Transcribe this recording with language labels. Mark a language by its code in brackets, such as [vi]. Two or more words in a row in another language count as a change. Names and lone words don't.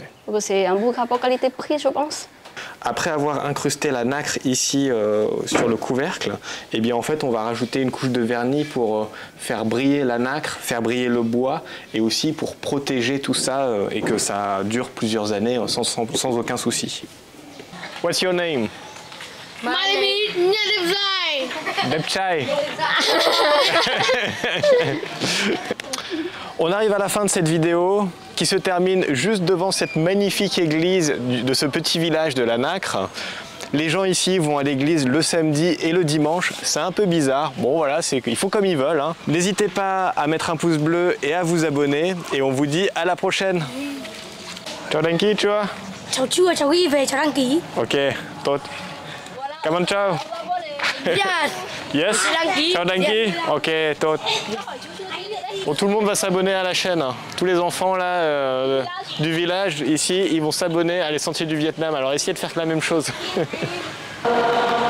[fr] Donc c'est un bon rapport qualité-prix, je pense. Après avoir incrusté la nacre ici sur le couvercle, eh bien en fait on va rajouter une couche de vernis pour faire briller la nacre, faire briller le bois et aussi pour protéger tout ça et que ça dure plusieurs années sans aucun souci. [en] What's your name? My name is Depchai. [fr] On arrive à la fin de cette vidéo qui se termine juste devant cette magnifique église de ce petit village de la Nacre. Les gens ici vont à l'église le samedi et le dimanche, c'est un peu bizarre. Bon voilà, ils font comme ils veulent, hein. N'hésitez pas à mettre un pouce bleu et à vous abonner et on vous dit à la prochaine. [vi] Chào đăng ký chưa? Chào chưa, chào ghi về, chào đăng ký. Ok, tốt. Cảm ơn chào. [en] Yes. Yes. [vi] Đăng ký. Chào đăng ký. Ok, tốt. [fr] Bon, tout le monde va s'abonner à la chaîne. Tous les enfants là, du village ici, ils vont s'abonner à les Sentiers du Vietnam. Alors essayez de faire la même chose.